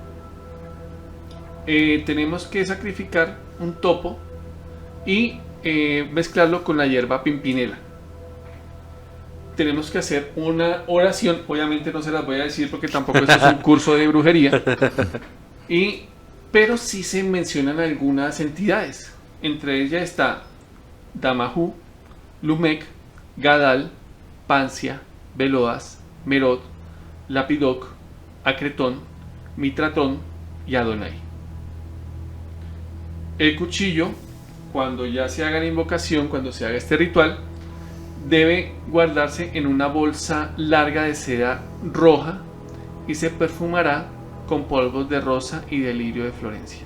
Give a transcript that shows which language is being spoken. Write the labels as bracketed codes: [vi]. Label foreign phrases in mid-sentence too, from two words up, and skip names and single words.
[es] Tenemos que sacrificar un topo y mezclarlo con la hierba pimpinela. Tenemos que hacer una oración, obviamente no se las voy a decir porque tampoco esto es un curso de brujería, pero sí se mencionan algunas entidades. Entre ellas está Damajú, Lumek, Gadal, Pancia, Veloas, Merod, Lapidoc, Acretón, Mitratón y Adonai. El cuchillo, cuando ya se haga la invocación, cuando se haga este ritual, debe guardarse en una bolsa larga de seda roja y se perfumará con polvos de rosa y de lirio de Florencia.